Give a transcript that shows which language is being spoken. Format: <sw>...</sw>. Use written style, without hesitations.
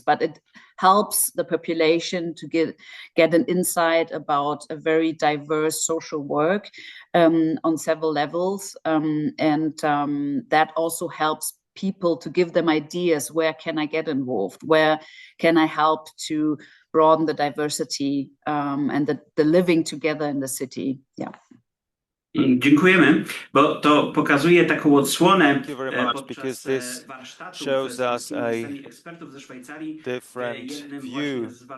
<en>But it helps the population to get an insight about a very diverse social work on several levels. And that also helps people to give them ideas. Where can I get involved? Where can I help to broaden the diversity and the living together in the city? Yeah.</en> <pl>Dziękujemy, bo to pokazuje taką odsłonę</pl> <en>Thank you very much, because this shows us a different view.</en>